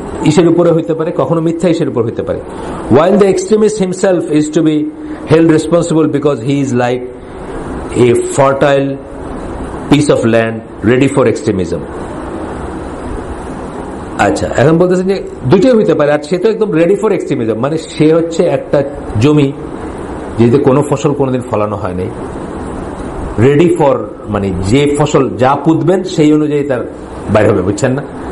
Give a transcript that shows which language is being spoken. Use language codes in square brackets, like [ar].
[bn] ইসের উপরে হইতে পারে, কখনো মিথ্যা ইসের উপর হইতে পারে। [en] While the extremist himself is to be held responsible because he is like a fertile piece of land ready for extremism. [bn] আচ্ছা, এখন বলতেছেন যে দুইটাই হইতে পারে, আর সে তো একদম [en] ready for extremism, [bn] মানে সে হচ্ছে একটা জমি যেতে কোনো ফসল কোনোদিন ফলানো হয় নাই, রেডি ফর, মানে যে ফসল যা পুঁতবেন সেই অনুযায়ী তার বাইরে হবে, বুঝছেন না?